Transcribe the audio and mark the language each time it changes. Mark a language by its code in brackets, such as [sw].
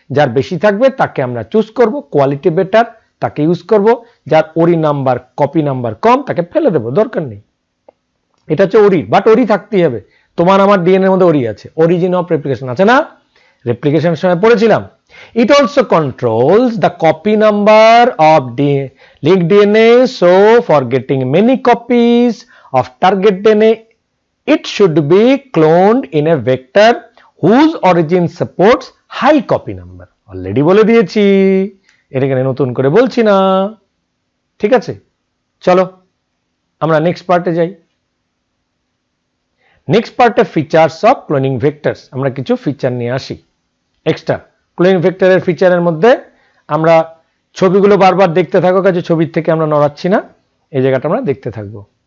[bn] যার বেশি থাকবে তাকে আমরা চুজ করব, কোয়ালিটি বেটার তাকে ইউজ করব। যার ওরি নাম্বার, কপি নাম্বার কম, তাকে ফেলে দেবো, দরকার নেই। এটা হচ্ছে ওরি, বাট ওরি থাকতেই হবে। তোমার আমার ডিএনএর মধ্যে ওরি আছে, অরিজিন অফ রেপ্লিকেশন আছে না, রেপ্লিকেশনের সময় পড়েছিলাম। [en] It also controls the copy number of linked DNA. So for getting many copies of target DNA, it should be cloned in a vector whose origin supports high copy number. [bn] Already বলে দিয়েছি, এটাকে নতুন করে বলছি না। ঠিক আছে, চলো আমরা নেক্সট পার্টে যাই। নেক্সট পার্টে ফিচার্স অফ ক্লোনিং ভেক্টরস। আমরা কিছু ফিচার নিয়ে আসি এক্সট্রা। ক্লোনিং ভেক্টরের ফিচারের মধ্যে আমরা ছবিগুলো বারবার দেখতে থাকো, কাজে ছবির থেকে আমরা নড়াচ্ছি না, এই জায়গাটা আমরা দেখতে থাকবো।